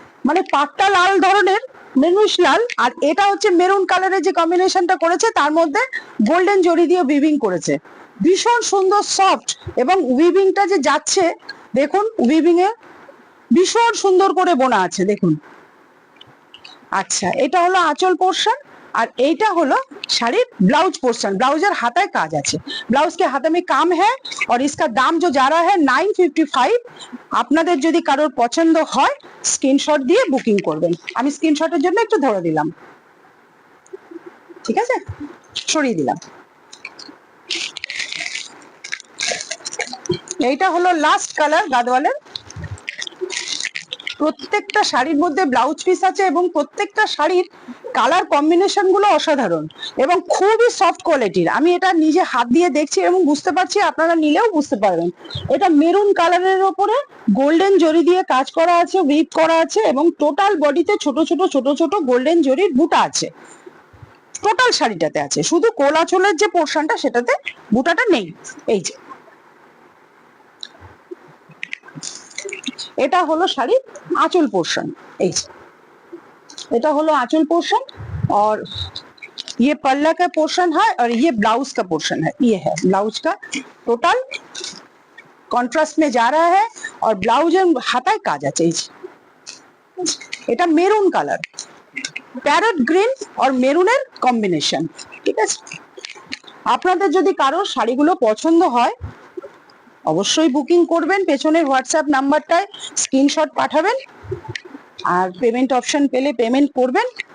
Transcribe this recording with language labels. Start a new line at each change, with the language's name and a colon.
Bangla: মানে পাটটা লাল ধরনের, মেরুনিশ লাল, আর এটা হচ্ছে মেরুন কালারের যে কম্বিনেশনটা করেছে, তার মধ্যে গোল্ডেন জরি দিয়ে উইভিং করেছে। ভীষণ সুন্দর সফট, এবং উইভিংটা যে যাচ্ছে দেখুন, উইভিং এ ভীষণ সুন্দর করে বোনা আছে, দেখুন। আচ্ছা, এটা হলো আঁচল পোর্শন, আর এইটা হলো শাড়ির ब्लाउज पोर्शन। ब्लाउजर हाथा काज আছে,
Hindi: ब्लाउज के हाथ में काम है, और इसका दाम जो जा रहा है 955।
Bangla: আপনাদের যদি কারোর পছন্দ হয় স্ক্রিনশট দিয়ে বুকিং করবেন। আমি স্ক্রিনশটের জন্য একটু ধরে দিলাম, ঠিক আছে, সরিয়ে দিলাম। এইটা হলো লাস্ট কালার গাদওয়ালের। প্রত্যেকটা শাড়ির মধ্যে ব্লাউজ পিস আছে, এবং প্রত্যেকটা শাড়ির কালার কম্বিনেশন গুলো অসাধারণ এবং খুবই সফট কোয়ালিটির। আমি এটা নিজে হাত দিয়ে দেখছি এবং বুঝতে পারছি, আপনারা নিলেও বুঝতে পারবেন। এটা মেরুন কালারের উপরে গোল্ডেন জরি দিয়ে কাজ করা আছে, উইভ করা আছে, এবং টোটাল বডিতে ছোট ছোট ছোট ছোট গোল্ডেন জরির বুটা আছে। টোটাল শাড়িটাতে আছে, শুধু কোলাচলের যে পোর্শনটা সেটাতে বুটাটা নেই। এই যে এটা হলো শাড়ির आंचल पोर्शन,
Hindi: এটা হলো आंचल पोर्शन, और ये पल्ला का पोर्शन है, और ये ब्लाउज का पोर्शन है। ये है ब्लाउज का टोटल कॉन्ट्रास्ट में जा रहा है, और
Bangla: ब्लाउज हाथाय काज আছে। এটা মেরুন কালার, প্যারট গ্রিন আর মেরুনের কম্বিনেশন, ঠিক আছে। আপনাদের যদি কারো শাড়িগুলো পছন্দ হয় অবশ্যই বুকিং করবেন, পেছনের হোয়াটসঅ্যাপ নাম্বারটায় স্ক্রিনশট পাঠাবেন, আর পেমেন্ট অপশন পেলে পেমেন্ট করবেন।